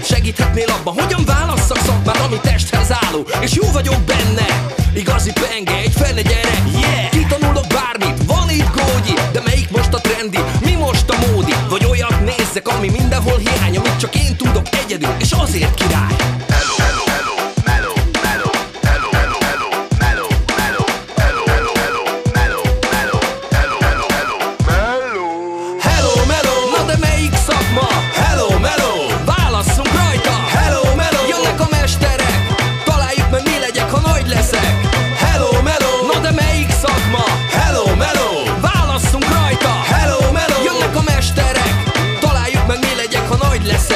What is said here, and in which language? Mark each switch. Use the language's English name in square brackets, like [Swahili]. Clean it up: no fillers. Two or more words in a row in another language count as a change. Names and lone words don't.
[Hungarian] Segíthetnél abban, hogyan válasszak szakmát, ami testhez álló, és jó vagyok benne. Igazi penge, egy fene gyerek, yeah. Kitanulok bármit, van itt gógyi, de melyik most a trendi, mi most a módi? Vagy olyat nézzek, ami mindenhol hiány, amit csak én tudok egyedül, és azért király. [English] Hello, hello, hello, mellow, mellow, hello, hello, hello, mellow, mellow, hello, hello, hello, mellow, mellow, hello, hello, hello, mellow. Hello, mellow, [Hungarian] na de melyik szakma? [English] Hello, mellow, [Hungarian] válasszunk rajta. [English] Hello, mellow, [Hungarian] jönnek a mesterek, találjuk meg mi legyek, ha nagy leszek. [English] Hello, mellow, [Hungarian] na de melyik szakma? [English] Hello, mellow, [Hungarian] válasszunk rajta. [English] Hello, mellow, [Hungarian] jönnek a mesterek, találjuk meg mi legyek, ha nagy leszek.